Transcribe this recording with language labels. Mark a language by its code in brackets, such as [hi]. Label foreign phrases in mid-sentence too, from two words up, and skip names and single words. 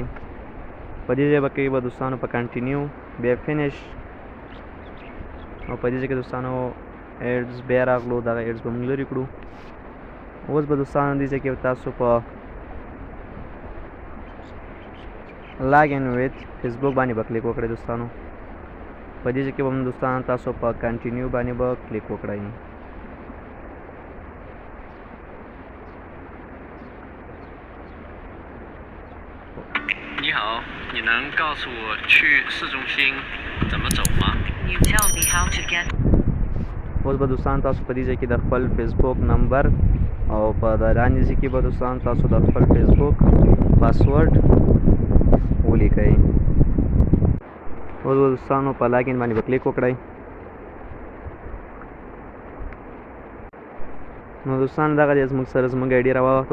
[ps] په دې ځای کې به دوستانو په کنټینیو بیا فینش او په دې ځای کې دوستانو ایډز بیا راغلو. دغه ایډز به موږ لرې کړو. اوس به دوستانو دې ځای کې تاسو په [en] log in with Facebook [ps] باندې به کلیک وکړئ. دوستانو، په دې ځای کې به هم دوستان تاسو په کنټینیو باندې به کلیک وکړئ. [zh] 你好，你能告诉我去市中心怎么走吗？ [en] You tell me how to get. [ps] اوس به دوستان تاسو په دې ځای کې د خپل فیسبوک نمبر او په د لاندې ځای کې به دوستان تاسو د خپل فیسبوک پاسورډ ولیکئ. اوس به دوستانو په لاګین باندې به کلیک وکړئ. نو دوستان، دغه دی زموږ سره زموږ آی ډي راواوښته.